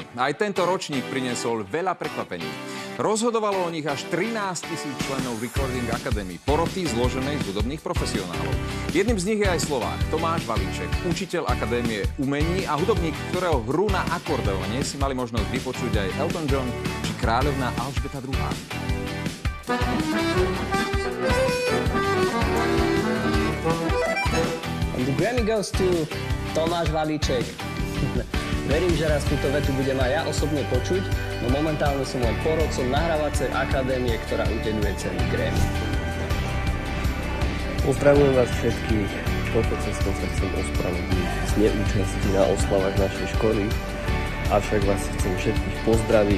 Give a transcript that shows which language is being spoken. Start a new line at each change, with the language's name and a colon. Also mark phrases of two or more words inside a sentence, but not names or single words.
Slovak: Aj tento ročník priniesol veľa prekvapení. Rozhodovalo o nich až 13 000 členov Recording Academy, poroty zloženej z hudobných profesionálov. Jedným z nich je aj Slovák Tomáš Valíček, učiteľ Akadémie umení a hudobník, ktorého hru na akordeóne si mali možnosť vypočuť aj Elton John či kráľovná Alžbeta II.
English: The Grammy goes to Tomáš Valíček.
Slovak: Verím, že raz túto vetu budem aj ja osobne počuť, no momentálne som len porodcom nahrávacej akadémie, ktorá udeľuje ceny Grammy. Pozdravujem vás všetkých. Touto cestou sa chcem ospravedlniť z neúčasti na oslavách našej školy, avšak vás chcem všetkých pozdraviť.